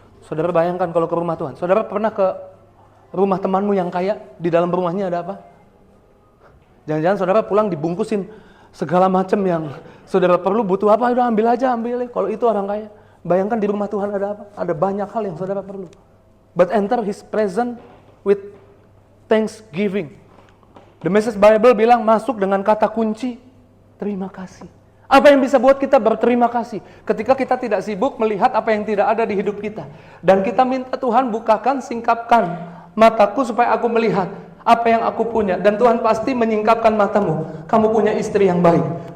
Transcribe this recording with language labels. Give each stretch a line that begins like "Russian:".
Indonesian: Saudara bayangkan kalau ke rumah Tuhan. Saudara pernah ke rumah temanmu yang kaya, di dalam rumahnya ada apa? Jangan-jangan saudara pulang dibungkusin segala macam yang saudara perlu, butuh apa, udah ambil aja, ambil. Kalau itu orang kaya. Bayangkan di rumah Tuhan ada apa? Ada banyak hal yang saudara perlu.
English: But enter His presence with thanksgiving.
Indonesian: The Message Bible bilang masuk dengan kata kunci, terima kasih. Apa yang bisa buat kita berterima kasih? Ketika kita tidak sibuk melihat apa yang tidak ada di hidup kita. Dan kita minta Tuhan bukakan, singkapkan mataku supaya aku melihat apa yang aku punya. Dan Tuhan pasti menyingkapkan matamu. Kamu punya istri yang baik.